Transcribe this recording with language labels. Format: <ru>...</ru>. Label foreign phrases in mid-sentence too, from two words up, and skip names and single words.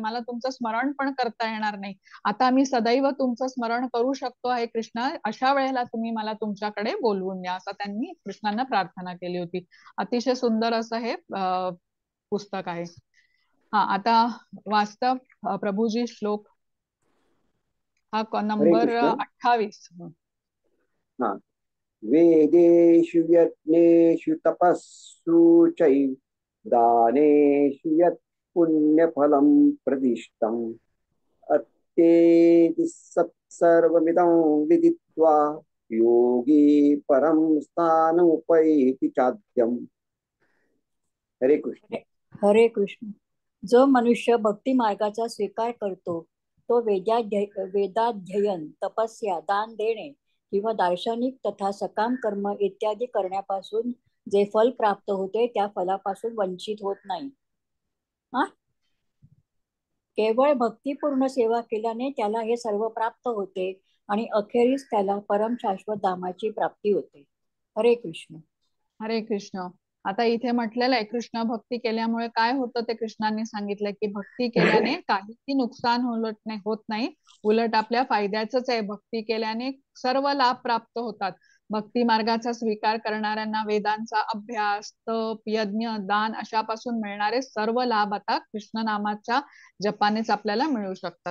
<mr>मला तुमचं स्मरण पण करता येणार नाही. आता मी सदैव तुमचं स्मरण करू शकतो आहे कृष्ण, अशा वेळेला तुम्ही मला तुमच्याकडे बोलवून द्या, असं त्यांनी कृष्णांना प्रार्थना केली होती. अतिशय सुंदर असं हे पुस्तक आहे. हा, आता वास्तव प्रभूजी श्लोक हा हरे नंबर कृष्ण. 28. हा,</mr> <sa>वेदेषु यज्ञेषु तपस्सु चैव दानेषु यत् पुण्यफलं प्रदिष्टम् अत्येति सत्सर्वमिदं विदित्वा योगी परं स्थानमुपैति चाद्यम्. हरे कृष्ण. हरे कृष्ण.</sa> <mr>जो मनुष्य भक्ती मार्गाचा स्वीकार करतो तो वेदाध्ययन, तपस्या, दान देणे किंवा दार्शनिक तथा सकाम कर्म इत्यादी करण्यापासून जे फल प्राप्त होते त्या फलापासून वंचित होत नाही. केवळ भक्तिपूर्ण सेवा केल्याने त्याला हे सर्व प्राप्त होते आणि अखेरीस त्याला परम शाश्वत धामाची प्राप्ती होते.</mr> <sa>हरे कृष्ण. हरे कृष्ण.</sa> <mr>आता इथे म्हटलेलं आहे कृष्ण भक्ती केल्यामुळे काय होतं ते कृष्णांनी सांगितलंय की भक्ती केल्याने काहीही नुकसान होत नाही, उलट आपल्या फायद्याचंच आहे. भक्ती केल्याने सर्व लाभ प्राप्त होतात. भक्ती मार्गाचा स्वीकार करणाऱ्यांना वेदांचा अभ्यास, तप, यज्ञ, दान अशापासून मिळणारे सर्व लाभ आता कृष्ण नामाच्या जपानेच आपल्याला मिळू शकतात.</mr>